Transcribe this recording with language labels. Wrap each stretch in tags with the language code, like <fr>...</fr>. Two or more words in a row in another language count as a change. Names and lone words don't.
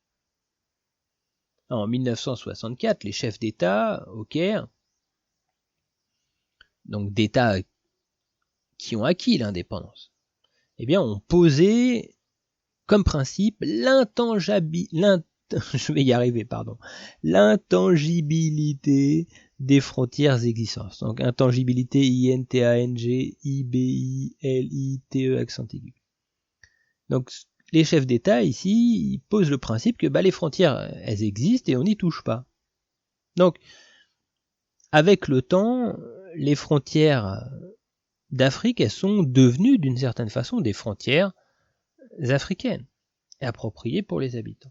<fr>En 1964, les chefs d'État au Caire, donc d'États qui ont acquis l'indépendance, eh bien ont posé comme principe l'intangibilité des frontières existantes. Donc intangibilité I-N-T-A-N-G-I-B-I-L-I-T-E accent aigu. Donc les chefs d'État ici, ils posent le principe que les frontières, elles existent et on n'y touche pas. Donc avec le temps, les frontières d'Afrique, elles sont devenues d'une certaine façon des frontières africaines, appropriées pour les habitants.</fr>